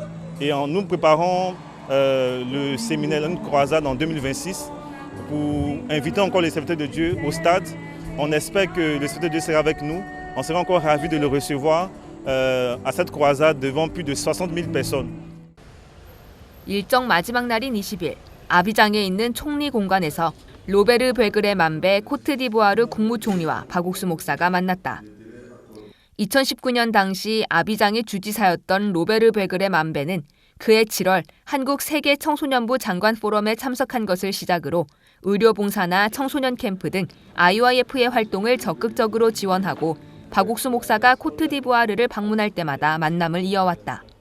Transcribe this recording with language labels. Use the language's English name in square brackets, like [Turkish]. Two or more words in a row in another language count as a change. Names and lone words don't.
[French] Et nous préparons le séminaire, une croisade en 2026 pour inviter encore les serviteurs de Dieu au stade. On espère que le serviteur de Dieu sera avec nous. On sera encore ravis de le recevoir à cette croisade devant plus de 60 000 personnes. [Korean] 일정 마지막 날인 20일, 아비장에 있는 총리 공관에서 로베르 베그레 만베 코트디부아르 국무총리와 박옥수 목사가 만났다. 2019년 당시 아비장의 주지사였던 로베르 베그레 만베는 그해 7월 한국 세계 청소년부 장관 포럼에 참석한 것을 시작으로 의료봉사나 청소년 캠프 등 IYF의 활동을 적극적으로 지원하고 박옥수 목사가 코트디부아르를 방문할 때마다 만남을 이어왔다.